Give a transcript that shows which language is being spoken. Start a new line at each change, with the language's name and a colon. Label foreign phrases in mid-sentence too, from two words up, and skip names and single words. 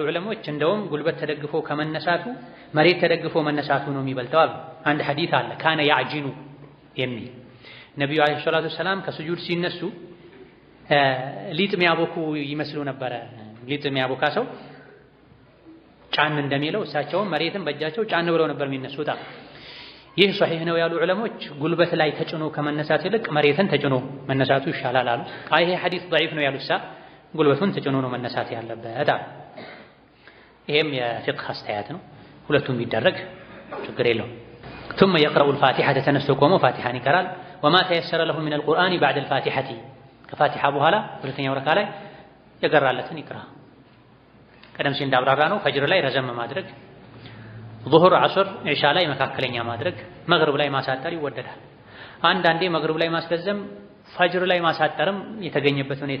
Amharic: ዑለሞች እንደውም ጉልበት ተደግፎ ከመነሳቱ መሬት ተደግፎ መነሳቱ ነው የሚበልጠው አሉ። አንድ ሐዲስ አለ
Arabic: كان يعجن
Amharic: የሚል ነቢዩ
Arabic: عليه الصلاة والسلام
Amharic: ከስጁድ ሲነሱ ሊጥ የሚያቦኩ ይመስሉ ነበረ። ሊጥ የሚያቦካ ሰው ጫን እንደሚለው እሳቸውም መሬትን በእጃቸው ጫን ብለው ነበር የሚነሱት። ይህ ሶሒህ ነው ያሉ ዑለሞች ጉልበት ላይ ተጭኖ ከመነሳት ይልቅ መሬትን ተጭኖ መነሳቱ ይሻላል አሉ። ይሄ ሐዲስ ضعيف ነው ያሉሳ ጉልበቱን ተጭኖ ነው መነሳት ያለበት አሉ። ይሄም የፊቅህ አስተያየት ነው። ሁለቱም ቢደረግ ችግር የለውም።
Arabic: ثم يقرأ الفاتحة
Amharic: ተነስቶ ቆሞ ፋቲሐን ይቀራል።
Arabic: وما تيسر له من القرآن بعد الفاتحة
Amharic: ከፋቲሐ በኋላ ሁለተኛው ረካ ላይ የቀራለትን ይቅራ። ቀደም ሲል እንዳብራራ ነው ፈጅር ላይ ረዘም ማድረግ፣ ዙሁር፣ ዐስር፣ ኢሻ ላይ መካከለኛ ማድረግ፣ መግሪብ ላይ ማሳጠር ይወደዳል። አንዳንዴ መግሪብ ላይ ማስረዘም ፈጅር ላይ ማሳጠርም የተገኘበት ሁኔታ